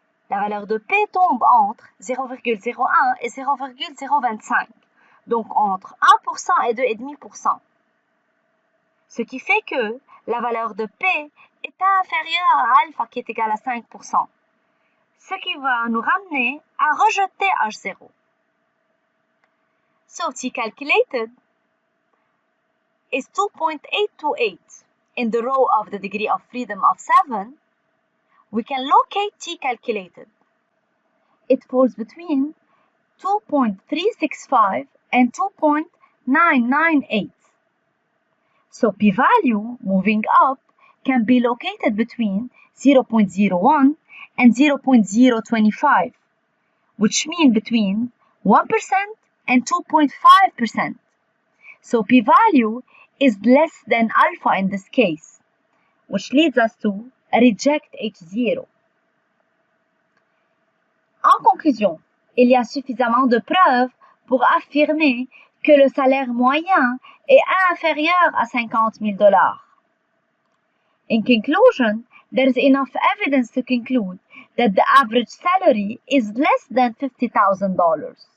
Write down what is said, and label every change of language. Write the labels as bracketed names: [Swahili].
[French] La valeur de p tombe entre 0,01 et 0,025, donc entre 1% et 2,5%. Ce qui fait que la valeur de p est inférieure à alpha qui est égal à 5%, ce qui va nous ramener à rejeter H0. [English] So T calculated is 2.828 in the row of the degree of freedom of 7. We can locate T calculated. It falls between 2.365 and 2.998. So p-value moving up can be located between 0.01 and 0.025, which mean between 1% and 2.5%. So p-value is less than alpha in this case, which leads us to reject H0. [French] En conclusion, il y a suffisamment de preuves pour affirmer que le salaire moyen est inférieur à $50,000. [English] In conclusion, there is enough evidence to conclude that the average salary is less than $50,000.